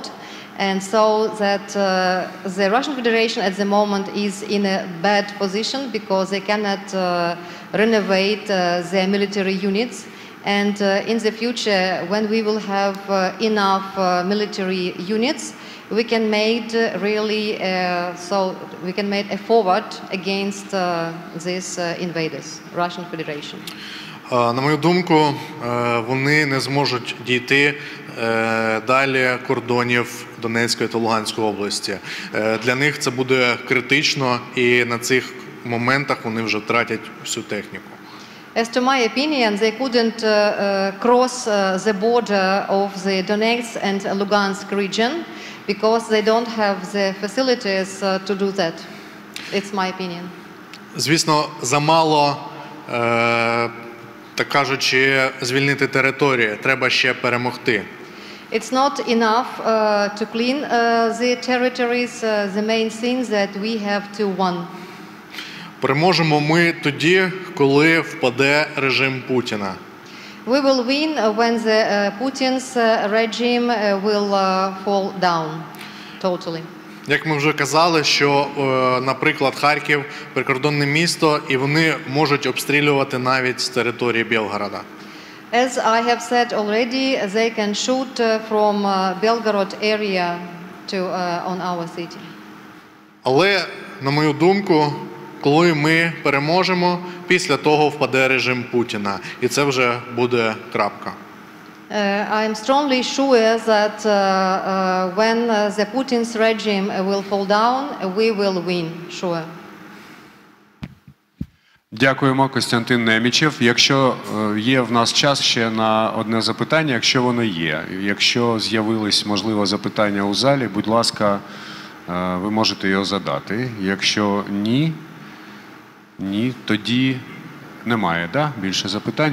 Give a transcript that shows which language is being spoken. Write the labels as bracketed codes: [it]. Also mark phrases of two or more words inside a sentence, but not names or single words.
[en] And so that the Russian Federation at the moment is in a bad position because they cannot renovate their military units. And in the future, when we will have enough military units, we can make really we can make a forward against these invaders, Russian Federation. [uk] На мою думку, вони не зможуть дійти далі кордонів Донецької та Луганської області. Для них це буде критично, і на цих моментах вони вже втратять всю техніку. [en] As to my opinion, they couldn't cross the border of the Donetsk and Lugansk region because they don't have the facilities to do that. It's my opinion. [uk] Звісно, замало, так кажучи, звільнити території. Треба ще перемогти. [en] It's not enough to clean the territories. The main thing that we have to win. [uk] Переможемо ми тоді, коли впаде режим Путіна. [en] We will win when the Putin's regime will fall down totally. [uk] Як ми вже казали, що, наприклад, Харків – прикордонне місто, і вони можуть обстрілювати навіть з території Білгорода. [en] As I have said already, they can shoot from Belgorod area on our city. [uk] Але, на мою думку, коли ми переможемо, після того впаде режим Путіна. І це вже буде крапка. [en] I am strongly sure that when the Putin's regime will fall down, we will win, sure. [uk] Дякуємо, Костянтин Немічев. Якщо є в нас час ще на одне запитання, якщо воно є. Якщо з'явились, можливо, запитання у залі, будь ласка, ви можете його задати. Якщо ні, тоді немає, да? Більше запитань.